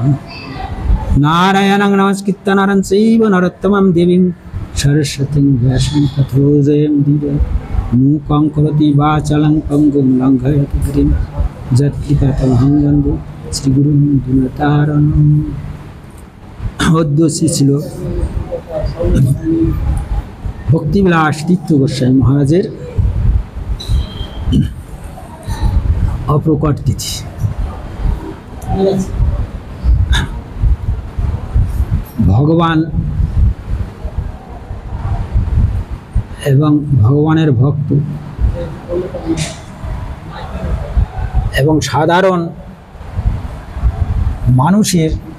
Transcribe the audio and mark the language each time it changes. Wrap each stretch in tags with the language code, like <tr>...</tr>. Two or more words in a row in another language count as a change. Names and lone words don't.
<sa>नारायणं नमस्कृत्य नरं चैव नरोत्तमं देवीं सरस्वतीं व्यासं ततो जयमुदीरये। मूकं करोति वाचालं पङ्गुं लङ्घयति गिरिं यत्कृपातमहं वन्दे श्रीगुरुं दीनतारिणम्।</sa> <bn>অদ্য ছিল ভক্তিবিলাস তীর্থ গোস্বামী মহারাজের অপ্রকট তিথি। ভগবান এবং ভগবানের ভক্ত এবং সাধারণ মানুষের</bn>